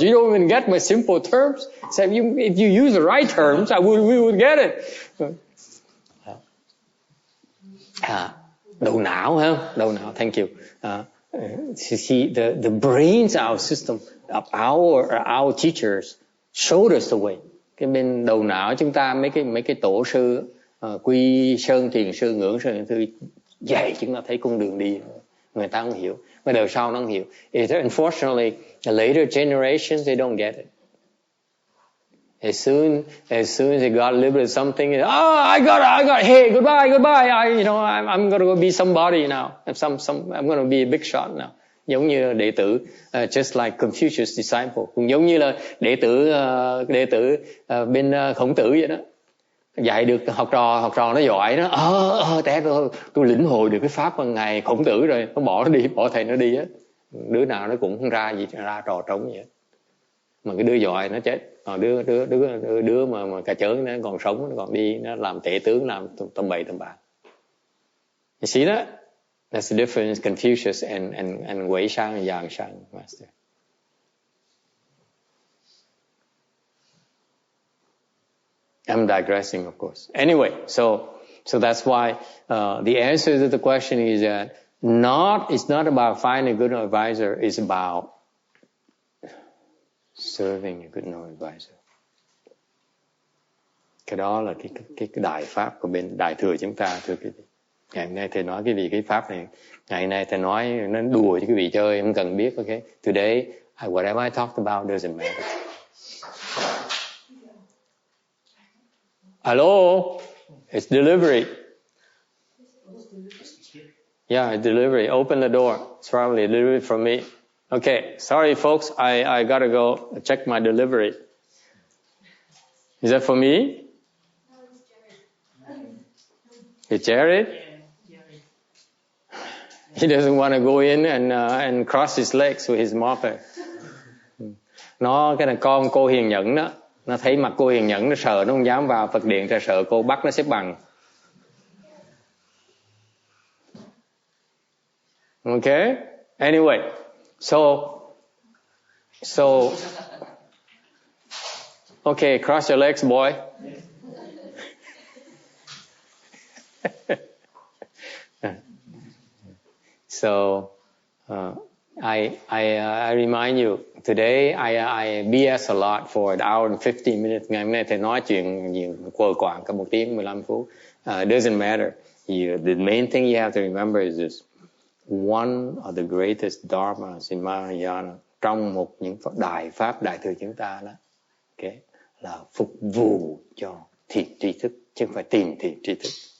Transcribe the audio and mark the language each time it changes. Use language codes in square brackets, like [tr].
[en] You don't even get my simple terms. I said, if you use the right terms, we would get it. [vi] Đầu não, [en] huh? Đầu não, thank you. See, the brains, our system, of our teachers showed us the way. [vi] Cái bên đầu não chúng ta mấy cái tổ sư Quy Sơn, Thiền sư, Ngưỡng Sơn Thư dạy chúng ta thấy con đường đi, người ta không hiểu, mà đời sau nó không hiểu. [en] Unfortunately, the later generations they don't get it. As soon as they got a little bit of something, I got. Hey, goodbye. I'm gonna go be somebody now. I'm gonna be a big shot now. [vi] Giống như đệ tử, [en] just like Confucius disciple, [vi] cũng giống như là đệ tử bên Khổng Tử vậy đó. Dạy được học trò nó giỏi đó. Tôi lĩnh hội được cái pháp của ngài Khổng Tử rồi, nó bỏ thầy nó đi á. Đứa nào nó cũng không ra trò trống vậy. Mà cái đứa giỏi nó chết, đứa mà cà chớn nó còn sống, nó còn đi, nó làm tể tướng, làm tầm bậy tầm bạ. [en] You see that? That's the difference, Confucius and Wei Shang and Yang Shang, master. I'm digressing, of course. Anyway, so that's why the answer to the question is that it's not about finding a good advisor, it's about serving a good advisor. [vi] Cái đó là cái đại pháp của bên đại thừa chúng ta, thưa quý vị. Ngày hôm nay thầy nói cái cái pháp này, ngày hôm nay thầy nói nó đùa cho quý vị chơi, không cần biết, okay? [en] Today, whatever I talked about doesn't matter. Hello, it's delivery. Yeah, it's delivery. Open the door. It's probably delivery from me. Okay, sorry folks, I gotta go check my delivery. Is that for me? No, it's Jared. It's Jared? He doesn't want to go in and cross his legs with his mopper. [vi] Cái là con cô Hiền Nhẫn đó, nó thấy mặt cô Hiền Nhẫn nó sợ, nó không dám vào Phật điện, sợ cô bắt nó xếp bằng. [en] Okay? Anyway, so okay, cross your legs, boy. So I remind you today I BS a lot for an hour and 15 minutes. [vi] Ngày hôm nay thầy nói chuyện quờ quạng cả 1 tiếng 15 phút. [en] Doesn't matter. The main thing you have to remember is this: one of the greatest dharmas in Mahayana, [vi] trong một những đại pháp đại thừa chúng ta đó, okay, là phục vụ cho thiền tri thức, chứ không phải tìm thiền tri thức.